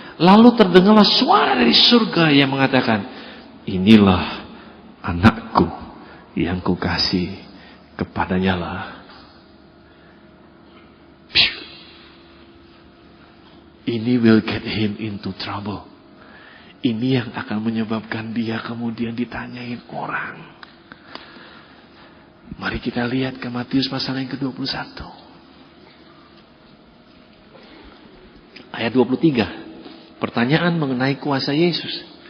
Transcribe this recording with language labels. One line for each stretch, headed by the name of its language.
Indonesian: Lalu terdengarlah suara dari surga yang mengatakan, inilah anakku yang kukasih, kepadanya lah. Ini
English: will get him into trouble.
Indonesian: Ini yang akan menyebabkan dia kemudian ditanyain orang. Mari kita lihat ke Matius pasal yang ke-21. Ayat 23. Pertanyaan mengenai kuasa Yesus.